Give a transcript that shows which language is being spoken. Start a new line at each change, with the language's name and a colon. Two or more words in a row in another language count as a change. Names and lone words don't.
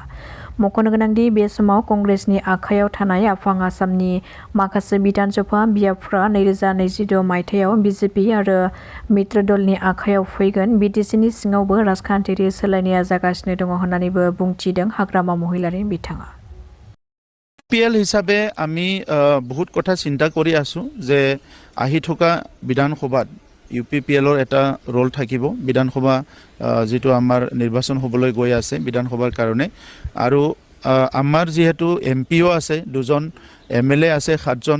Bodo: मख'नो गोनांदि बे समाव कंग्रेसनि आखायाव थानाय आफां आसामनि माखासे बिधान सभा बियाबफ्रा 2026 मायथाइयाव बिजेपि आरो मित्र दलनि आखायाव फैगोन। बिटिसिनि सिङावबो राजखान्थियारि सोलायनाया जागासिनो दङ होननानैबो बुंथिदों हाग्रामा महिलारि बिथाङा।
Assamese: পিএল হিসাবে আমি বহুত কথা চিন্তা কৰি আছোঁ যে আহি থকা বিধানসভাত ইউপিপিএলৰ এটা ৰোল থাকিব। বিধানসভা যিটো আমাৰ নিৰ্বাচন হ'বলৈ গৈ আছে বিধানসভাৰ কাৰণে, আৰু আমাৰ যিহেতু এমপিও আছে 2জন, MLA আছে 7জন।